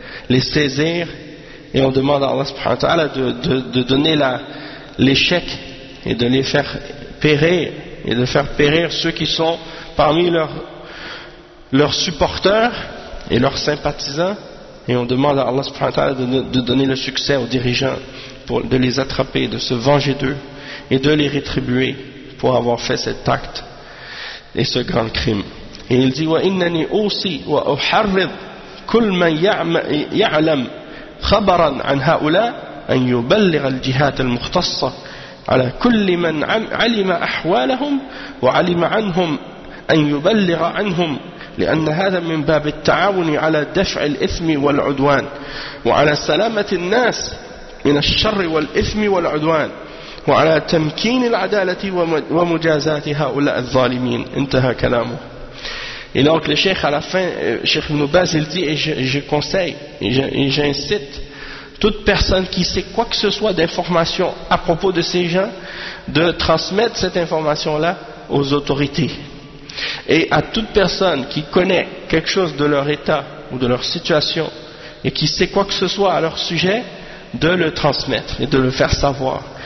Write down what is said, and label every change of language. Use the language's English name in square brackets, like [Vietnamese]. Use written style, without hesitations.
[French] les saisir, et on demande à Allah subhanahu wa ta'ala de donner l'échec et de les faire périr et de faire périr ceux qui sont parmi leurs supporters et leurs sympathisants, et on demande à Allah subhanahu wa ta'ala de donner le succès aux dirigeants pour de les attraper, de se venger d'eux et de les rétribuer pour avoir fait cet acte et ce grand crime. Et il dit: [Arabic] وَإِنَّنِي أُوصِي وَأُحَرِّضْ كُلْ مَنْ يَعْلَمْ خَبَرًا عَنْ هَؤُلَىٰ أَنْ يُبَلِّغَ الْجِهَاتَ الْمُخْتَصَّةَ عَلَىٰ كُلِّ مَنْ عَلِمَ أَحْوَالَهُمْ وَعَلِمَ عَنْهُمْ أَنْ يُبَلِّغَ عَنْهُمْ لأن هذا من باب التعاون على دفع الإثم والعدوان وعلى سلامة الناس من الشر والإثم والعدوان وعلى تمكين العدالة ومجازات هؤلاء الظالمين. انتهى كلامه. [French] Et donc le Cheikh à la fin, Cheikh Ibn Baz, il dit, et je conseille, et j'incite toute personne qui sait quoi que ce soit d'information à propos de ces gens, de transmettre cette information-là aux autorités. Et à toute personne qui connaît quelque chose de leur état ou de leur situation et qui sait quoi que ce soit à leur sujet, de le transmettre et de le faire savoir.